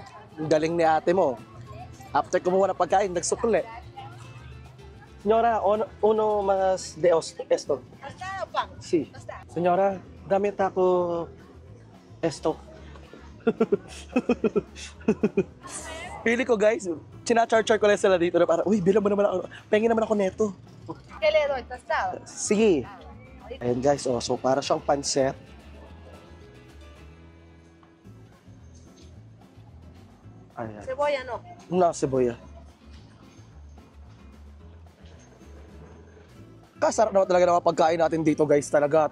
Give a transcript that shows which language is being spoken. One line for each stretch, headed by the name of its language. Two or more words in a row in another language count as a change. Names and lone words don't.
Filipino: Ang galing ni ate mo. After kumuha ng pagkain, nagsukle.
Spanish: Senyora, uno más de esto. Sí. Senyora, dame taco esto.
Filipino: Pili ko guys, chinachar-char ko lang sila dito na parang, uy, bilang mo naman ako, pengin naman ako neto.
Spanish: ¿Qué le doy? ¿Tostado?
Filipino: Sige. Ayan guys, oh, so para siyang pansit. Ayan.
Spanish: Cebolla no. No, seboya.
Filipino: Kasarap naman talaga ng mga pagkain natin dito guys talaga.